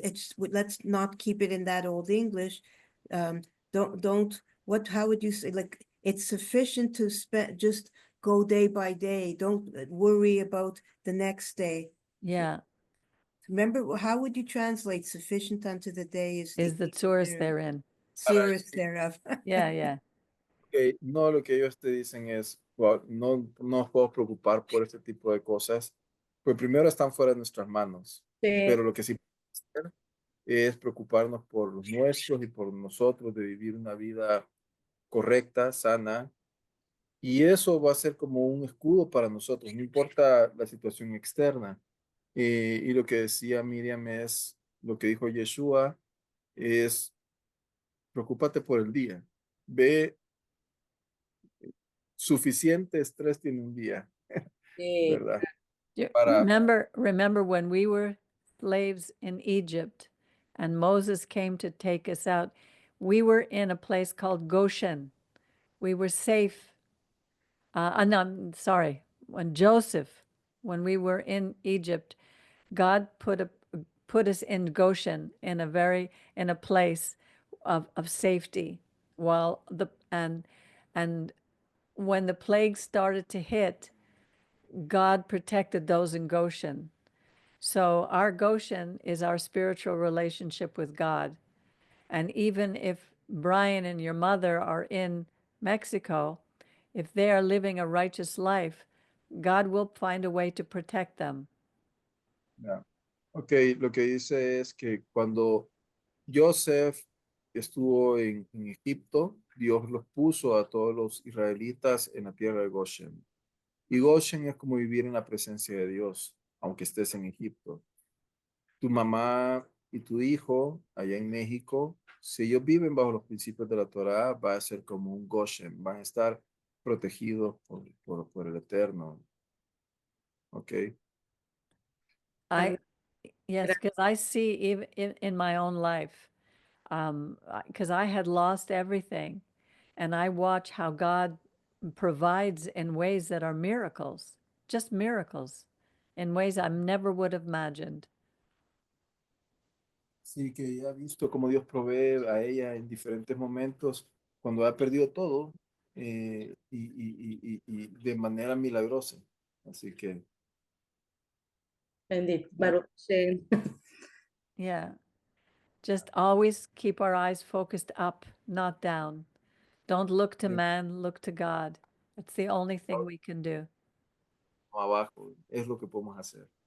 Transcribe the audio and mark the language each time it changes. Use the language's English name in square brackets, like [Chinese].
[English] It's let's not keep it in that Old English. Don't. What? How would you say? Like it's sufficient to spend. Just go day by day. Don't worry about the next day. Yeah. Remember, how would you translate sufficient unto the day is Is the tourist they're in. Surest thereof. Yeah, yeah. [Spanish] Ok, no, lo que ellos te dicen es, well, no nos podemos preocupar por este tipo de cosas, pues primero están fuera de nuestras manos, pero lo que sí podemos hacer es preocuparnos por los nuestros y por nosotros, de vivir una vida correcta, sana, y eso va a ser como un escudo para nosotros, no importa la situación externa. Y lo que decía Miriam es, lo que dijo Yeshua, es, preocúpate por el día. Ve, suficiente estrés tiene un día, sí. ¿verdad? Para, [English] Remember when we were slaves in Egypt and Moses came to take us out, we were in a place called Goshen. We were safe. No, I'm sorry. When we were in Egypt, God put us in Goshen in a place of safety while and when the plague started to hit, God protected those in Goshen. So our Goshen is our spiritual relationship with God. And even if Brian and your mother are in Mexico, if they are living a righteous life, God will find a way to protect them. [Spanish] ya. Ok, lo que dice es que cuando Joseph estuvo en Egipto, Dios los puso a todos los israelitas en la tierra de Goshen. Y Goshen es como vivir en la presencia de Dios, aunque estés en Egipto. Tu mamá y tu hijo allá en México, si ellos viven bajo los principios de la Torá, va a ser como un Goshen, van a estar protegidos por el Eterno. Ok. [English] I Yes, because I see even in my own life, because I had lost everything, and I watch how God provides in ways that are miracles, just miracles, in ways I never would have imagined. [Spanish] Sí, que ella ha visto cómo Dios provee a ella en diferentes momentos cuando ha perdido todo y de manera milagrosa. Así que, Bendito, ya, [Hebrew] Baruch Hashem. [English] Yeah, just always keep our eyes focused up, not down. Don't look to man, look to God. It's the only thing we can do. [Spanish] abajo, es lo que podemos hacer.